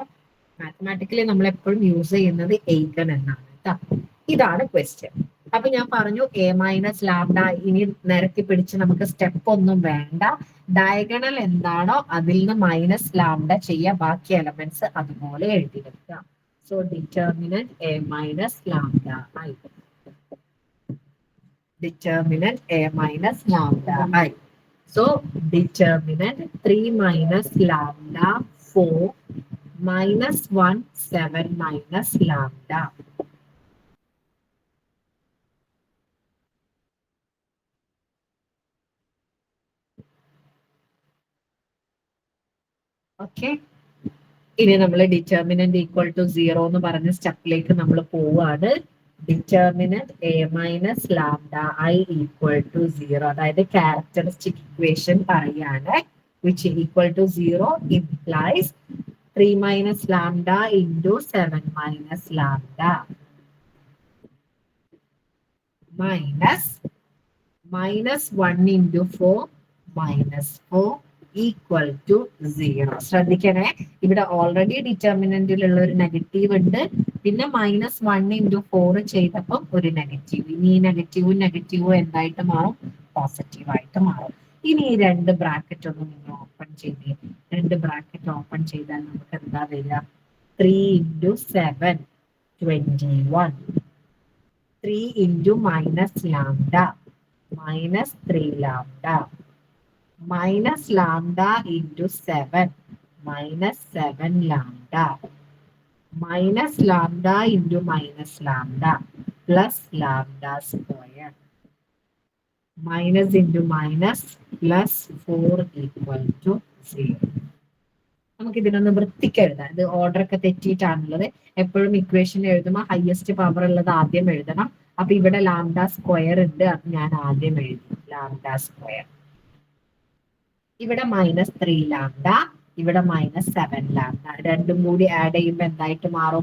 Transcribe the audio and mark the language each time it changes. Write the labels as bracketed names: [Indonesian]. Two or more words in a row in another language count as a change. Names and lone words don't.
[Malayalam] മാത്തമാറ്റിക്കലി നമ്മൾ എപ്പോഴും യൂസ് ചെയ്യുന്നത് എയ്ഗൺ എന്നാണ് കേട്ടോ. ഇതാണ് ക്വസ്റ്റ്യൻ. അപ്പൊ ഞാൻ പറഞ്ഞു [English] A minus lambda. [Malayalam] ഇനി നിരക്കി പിടിച്ച് നമുക്ക് സ്റ്റെപ്പ് ഒന്നും വേണ്ട. ഡയഗണൽ എന്താണോ അതിൽ നിന്ന് [English] minus lambda [Malayalam] ചെയ്യുക, ബാക്കി എലമെന്റ്സ് അതുപോലെ എഴുതി വെക്കുക. [English] so determinant A minus lambda I. Determinant A minus lambda I. So determinant 3 minus lambda 4 minus 1 7 minus lambda. Okay. [Malayalam] ഇനി നമ്മൾ [English] determinant equal to 0 [Malayalam] എന്ന് പറഞ്ഞ സ്റ്റെപ്പിലേക്ക് നമ്മൾ പോവാണ്. [English] determinant A minus lambda I equal to 0, [Malayalam] അതായത് [English] characteristic equation [Malayalam] പറയാണ്. [English] which equal to 0 implies 3 minus lambda into 7 minus lambda minus 1 into 4 minus 4 equal to 0. [Malayalam] ശ്രദ്ധിക്കണേ, ഇവിടെ ഓൾറെഡി ഡിറ്റർമിനന്റിലുള്ള ഒരു നെഗറ്റീവ് ഉണ്ട്, പിന്നെ -1 into 4 ചെയ്തപ്പം ഒരു നെഗറ്റീവ്. ഇനി ഈ നെഗറ്റീവും എന്തായിട്ട് മാറും? പോസിറ്റീവ് ആയിട്ട് മാറും. ഇനി ഈ രണ്ട് ബ്രാക്കറ്റ് ഒന്ന് നിങ്ങൾ ഓപ്പൺ ചെയ്തേ. രണ്ട് ബ്രാക്കറ്റ് ഓപ്പൺ ചെയ്താൽ നമുക്ക് എന്താ വരിക? [English] 3 into 7 21 3 into minus lambda minus 3 lambda minus lambda into 7 minus 7 lambda minus lambda into minus lambda plus lambda square minus into minus plus 4 equal to 0. [Malayalam] നമുക്ക് ഇതിനൊന്ന് വൃത്തിക്ക് എഴുതാം. ഇത് ഓർഡർ ഒക്കെ തെറ്റിയിട്ടാണുള്ളത്. എപ്പോഴും ഇക്വേഷൻ എഴുതുമ്പോൾ [English] highest power [Malayalam] ഉള്ളത് ആദ്യം എഴുതണം. അപ്പൊ ഇവിടെ [English] lambda square [Malayalam] ഉണ്ട്, അത് ഞാൻ ആദ്യം എഴുതി [English] lambda square. [Malayalam] ഇവിടെ [English] minus 3 lambda, [Malayalam] ഇവിടെ [English] minus 7 lambda, [Malayalam] രണ്ടും കൂടി ആഡ് ചെയ്യുമ്പോൾ എന്തായിട്ട് മാറും?